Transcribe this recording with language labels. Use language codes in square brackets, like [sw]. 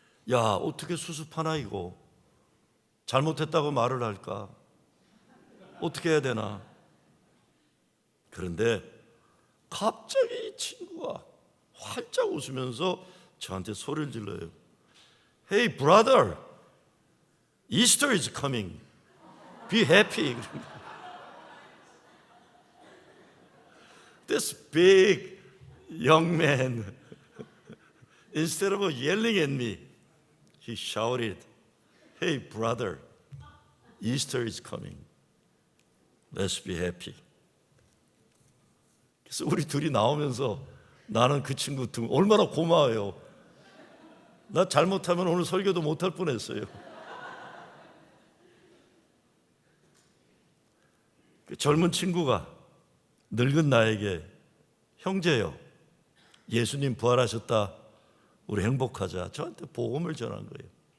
[ko] 야, 어떻게 수습하나 이거? 잘못했다고 말을 할까? 어떻게 해야 되나? 그런데 갑자기 이 친구가 활짝 웃으면서 저한테 소리를 질러요. [en] Hey brother, Easter is coming. Be happy. This big young man, instead of yelling at me, he shouted, Hey brother, Easter is coming. Let's be happy. [ko] 그래서 우리 둘이 나오면서 나는 그 친구 얼마나 고마워요. 나 잘못하면 오늘 설교도 못할 뻔했어요. 그 젊은 친구가 늙은 나에게, 형제요, 예수님 부활하셨다, 우리 행복하자, 저한테 복음을 전한 거예요.